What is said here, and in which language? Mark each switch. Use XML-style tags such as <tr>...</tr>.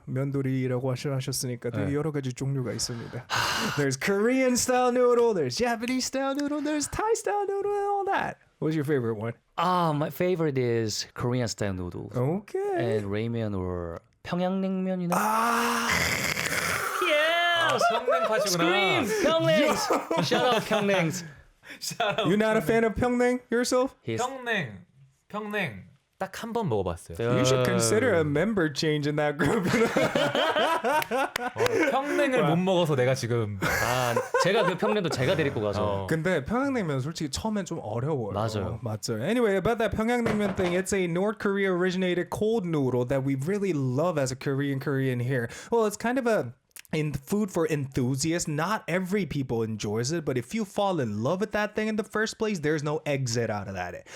<ko>면도리라고 하셨으니까 되게 여러 가지 종류가 있습니다.</ko> <en>There's Korean style noodle, there's Japanese style noodle, there's Thai style noodle, and all that. What's your favorite one? my favorite is Korean style noodles. Okay. And ramen or 평양냉면이나</en> <ko>성냉파시구나. 평냉.</ko> <en>Shout out 평냉. You're not a fan of 평냉 yourself?</en> <ko>평냉 딱 한 번 먹어봤어요.</ko> <en>You should consider a member change in that group.</en> <ko>평냉을 못 먹어서 내가 지금 제가 그 평냉도 제가 데리고 가서 근데 평양냉면 솔직히 처음엔 좀 어려워요. 맞아요.</ko> <en>Anyway, about that 평양냉면 thing, it's a North Korea originated cold noodle that we really love as a Korean here. Well, it's kind of a food for enthusiasts. Not every people enjoys it, but if you fall in love with that thing in the first place, there's no exit out of that.</en>